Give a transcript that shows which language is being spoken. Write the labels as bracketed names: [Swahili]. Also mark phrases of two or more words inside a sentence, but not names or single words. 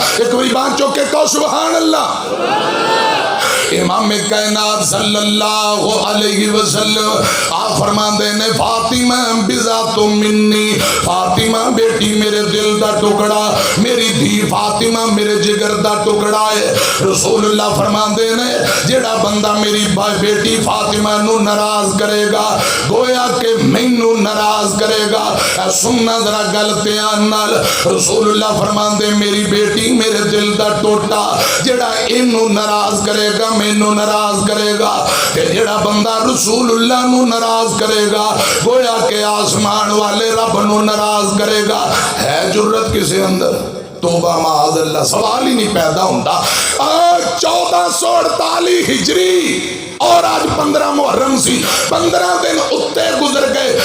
[Punjabi] ایک بڑی بات چوک کے کہو سبحان اللہ. امام کائنات [Arabic] صلی اللہ علیہ وسلم [Punjabi] اللہ فرماندے نے [Arabic] فاطمہ بذات منی، [Punjabi] فاطمہ بیٹی میرے دل دا ٹکڑا، میری دھی فاطمہ میرے جگر دا ٹکڑا ہے۔ رسول اللہ فرماندے نے جیڑا بندہ میری بیٹی فاطمہ نو ناراض کرے گا گویا کہ مینوں ناراض کرے گا۔ سننا ذرا گل دھیان نال، رسول اللہ فرماندے میری بیٹی میرے دل دا ٹوٹا، جیڑا اینوں ناراض کرے گا مینوں ناراض کرے گا، تے جیڑا بندہ رسول اللہ نو ناراض کرے گا گویا کہ آسمان والے رب نو ناراض کرے گا۔ ہے جرت کسے اندر؟ [Urdu] توبہ معاذ اللہ، سوال ہی نہیں پیدا ہوتا۔ 1448 ہجری اور آج 15 محرم سی، 15 دن اتے گزر گئے۔